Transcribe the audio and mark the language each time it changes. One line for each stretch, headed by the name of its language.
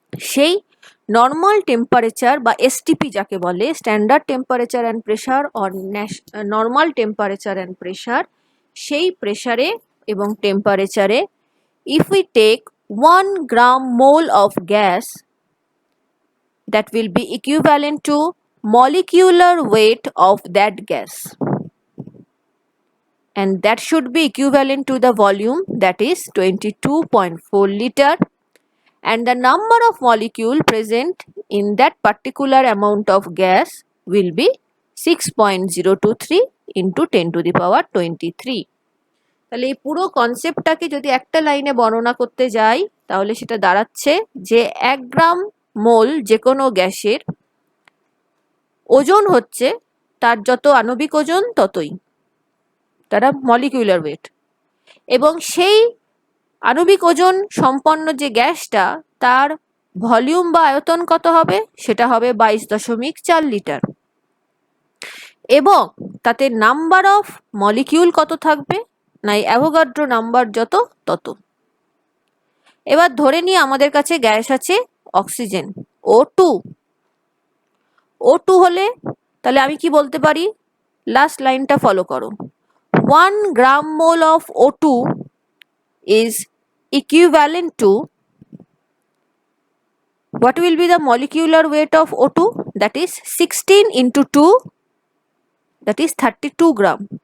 Bangla: সেই normal temperature বা STP যাকে বলে,
English: standard temperature and pressure or normal temperature and pressure,
Bangla: সেই প্রেশারে এবং টেম্পারেচারে
English: if we take 1 gram mole of gas, that will be equivalent to molecular weight of that gas. and that should be equivalent to the volume, that is 22.4 liter, and the number of molecule present in that particular amount of gas will be 6.023 into 10 to the power 23.
Bangla: তাহলে এই পুরো কনসেপ্টটাকে যদি একটা লাইনে বর্ণনা করতে যাই তাহলে সেটা দাঁড়াচ্ছে যে 1 গ্রাম মোল যে কোনো গ্যাসের ওজন হচ্ছে তার যত আণবিক ওজন ততই, তারা মলিকিউলার ওয়েট, এবং সেই আণবিক ওজন সম্পন্ন যে গ্যাসটা তার ভলিউম বা আয়তন কত হবে, সেটা হবে 22.4 লিটার, এবং তাতে নাম্বার অফ মলিকিউল কত থাকবে না অ্যাভোগাড্রো নাম্বার যত তত। এবার ধরে নিই আমাদের কাছে গ্যাস আছে অক্সিজেন O2। O2 হলে তাহলে আমি কি বলতে পারি, লাস্ট লাইনটা ফলো করো, 1 গ্রাম mole of O2
English: is equivalent to, what will be the molecular weight of O2, that is 16 into 2, that is 32 gram.